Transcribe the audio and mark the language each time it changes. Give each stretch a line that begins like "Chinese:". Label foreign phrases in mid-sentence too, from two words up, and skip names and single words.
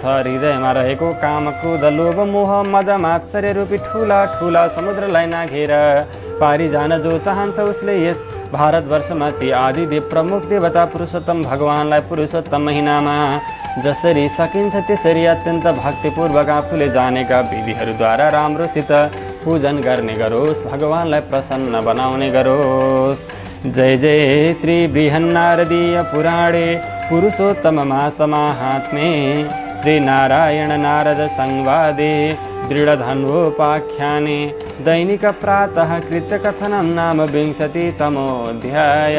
Nepali: हृदयमा रहेको काम क्रोध लोभ मोह मद मात्सर्य रूपी ठुला ठुला समुद्रलाई नाघेर पारी जान जो चाहन्छ उसले यस भारतवर्षमा ती आदिदेव प्रमुख देवता पुरुषोत्तम भगवानलाई पुरुषोत्तम महिनामा जसरी सकिन्छ त्यसरी अत्यन्त भक्तिपूर्वक आफूले जानेका विधिहरूद्वारा राम्रोसित पूजन गर्ने गरोस्, भगवानलाई प्रसन्न बनाउने गरोस्।
Sanskrit: जय जय श्री बृहन्नारदीय पुराणे पुरुषोत्तम मास माहात्म्ये श्री नारायण नारद संवादे दृढधन्वोपाख्याने दैनिक प्रातः कृत्य कथनं नाम 20तमोऽध्याय।